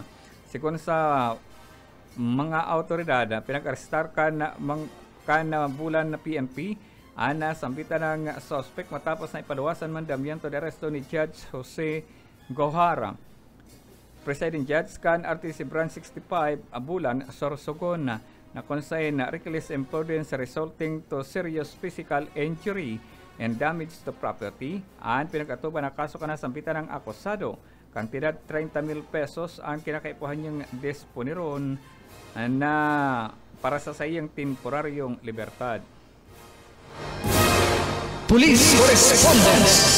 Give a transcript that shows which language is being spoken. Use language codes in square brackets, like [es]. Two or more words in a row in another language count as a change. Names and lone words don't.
[bik] Sikon sa mga autoridad, pinag-arestar kan bulan na PNP ana sambitan ng suspect matapos na ipaluwasan [es] mandamiento de arresto [bik] ni Judge Jose Gohara. [en] Presiding Judge kan RTC Branch 65 Bulan, Sorsogon na consign reckless imprudence resulting to serious physical injury and damage to property. [bik] Ang pinag-atuban na kaso kana sambitan ng akusado. Kantidad 30,000 pesos ang kinakaipuhan niyang disponiron na para sa sayang temporaryong libertad. [en] Police Correspondence.